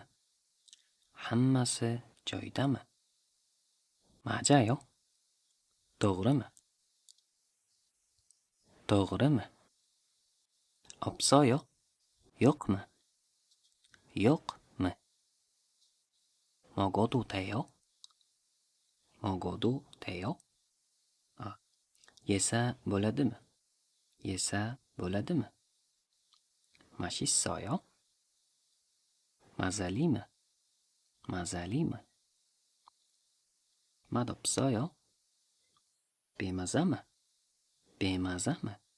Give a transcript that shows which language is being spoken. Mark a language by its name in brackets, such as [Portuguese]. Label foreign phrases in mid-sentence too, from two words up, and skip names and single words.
[Uzbek] hammasi joyidami? 맞아요? to'g'rimi? to'g'rimi? 없어요? yo'qmi? yo'qmi? [Korean] 먹어도 돼요? 먹어도 돼요? [Uzbek] yesa bo'ladimi? yesa bo'ladimi? [Korean] 맛있어요? mazalimi? [Uzbek] mazalimi? 맛없어요? bemazami? bemazami?